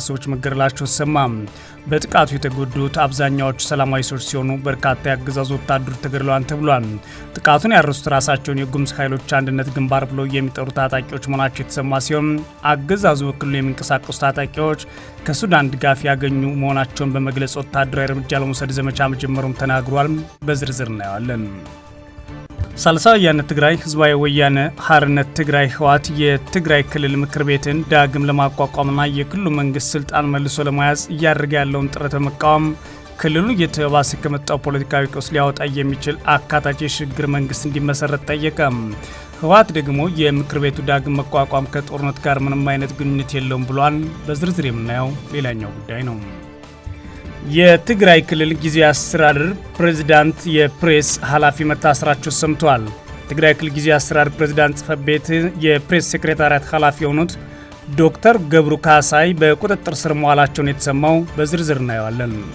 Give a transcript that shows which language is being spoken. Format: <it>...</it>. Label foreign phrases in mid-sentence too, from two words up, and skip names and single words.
<am>ሰዎች መገደላቸው ተሰማ። በጥቃቱ የተጎዱት አብዛኛዎቹ ሰላማዊ ሰዎች ሲሆኑ በርካታ የአገዛዙ ወታደሮች ተገድለዋል ተብሏል። ጥቃቱን ያደረሱት ራሳቸውን የጉሙዝ ኃይሎች አንድነት ግንባር ብለው የሚጠሩ ታጣቂዎች መሆናቸው የተሰማ ሲሆን አገዛዙ በክልሉ የሚንቀሳቀሱ ታጣቂዎች ከሱዳን ድጋፍ ያገኙ መሆናቸውን በመግለጽ ወታደራዊ እርምጃ ለመውሰድ ዘመቻ መጀመሩም ተናግሯል። በዝርዝር እናየዋለን። ሳልሳይ ወያነ ትግራይ ህዝባዊ ወያነ ሓርነት ትግራይ ህወሓት የትግራይ ክልል ምክር ቤትን ዳግም ለማቋቋምና የክልሉ መንግስት ስልጣን መልሶ ለመያዝ እያደረገ ያለውን ጥረት በመቃወም ክልሉ እየተባባሰ ከመጣው ፖለቲካዊ ቀውስ ሊያወጣ የሚችል አካታች የሽግግር መንግስት እንዲመሰረት ጠየቀ። ህወሓት ደግሞ የምክር ቤቱ ዳግም መቋቋም ከጦርነት ጋር ምንም አይነት ግንኙነት የለውም ብሏል። በዝርዝር የምናየው ሌላኛው ጉዳይ ነው። የትግራይ ክልል ጊዜያዊ አስተዳደር ፕሬዝዳንት የፕሬስ ኃላፊ መታሰራቸው ሰምቷል። ትግራይ ክልል ጊዜያዊ አስተዳደር ፕሬዝዳንት ጽሕፈት ቤት የፕሬስ ሴክሬታሪያት ኃላፊ የሆኑት ዶክተር ገብሩ ካሳይ በቁጥጥር ስር መዋላቸውን የተሰማው በዝርዝር እናየዋለን።</am>